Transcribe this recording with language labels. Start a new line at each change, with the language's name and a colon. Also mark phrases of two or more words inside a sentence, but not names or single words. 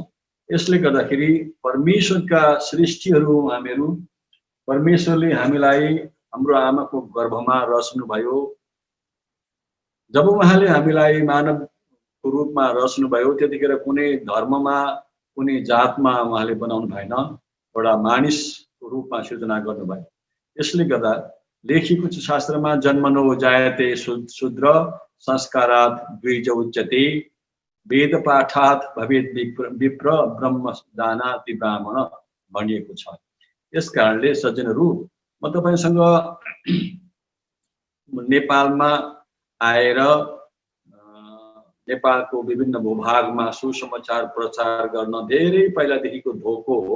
Nepali: यसले गर्दाखेरि परमेश्वरका सृष्टिहरू हामीहरू, परमेश्वरले हामीलाई हाम्रो आमाको गर्भमा रच्नुभयो। जब उहाँले हामीलाई मानवको रूपमा रच्नुभयो त्यतिखेर कुनै धर्ममा, कुनै जातमा उहाँले बनाउनु भएन, एउटा मानिसको रूपमा सृजना गर्नुभयो। यसले गर्दा लेखिएको छ शास्त्रमा,
Sanskrit: जन्मनो जायते शूद्र संस्कारात् द्विज उच्यते वेद पाठात् भवेत् विप्र ब्रह्म जानाति ब्राह्मण
Nepali: भनिएको छ। यस कारणले सज्जनहरू, म तपाईसँग नेपालमा आएर नेपालको विभिन्न भूभागमा सुसमाचार प्रचार गर्न धेरै पहिलादेखिको धोको हो।